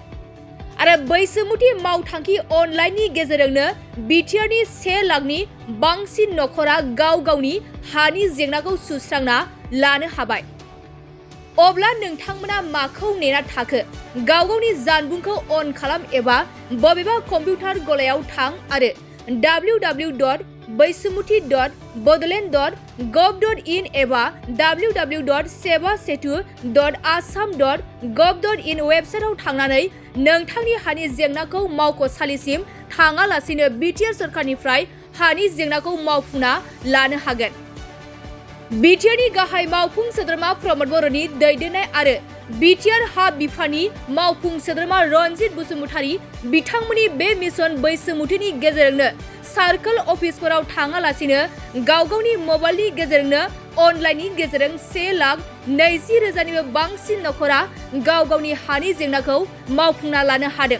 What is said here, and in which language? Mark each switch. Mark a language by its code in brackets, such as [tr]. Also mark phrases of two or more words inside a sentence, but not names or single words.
[brx] आरो बैसोमुथि मावथांखि अनलाइननि गेजेरजोंनो बिटिआरनि 1 लाखनि बांसिन नखरा गाव गावनि हानि जेंनाखौ सुस्रांना लानो हाबाय। अब्ला नोंथांमोना माखौ नेना थाखो? गाव गावनि जानबुंखौ अन खालाम एबा बबेबा कम्पिउटार गलायाव थां आरो www.bwiswmuthi.bodoland.gov.in एबा www.sevasetu.assam.gov.in वेबसाइटआव थांनानै नोंथांनि हानि जेंनाखौ मावख'सालिसिम थाङालासिनो बिटिआर सरकारनिफ्राय हानि जेंनाखौ मावफुंना लानो हागोन। बिटिआरनि गाहाय मावफुं सोद्रोमा प्रमद बर'नि दैदेननाय आरो बिटिआर हा बिफाननि मावफुं सोद्रोमा रनजित बसुमतारी बिथांमोननि बे मिशन बैसोमुथिनि गेजेरजोंनो सार्कल अफिसफोराव थाङालासिनो गाव गावनि मबाइलनि गेजेरजोंनो अनलाइननि गेजेरजों 1,20,000निबो बांसिन नखरा गाव गावनि हानि जेंनाखौ मावफुंना लानो हादों।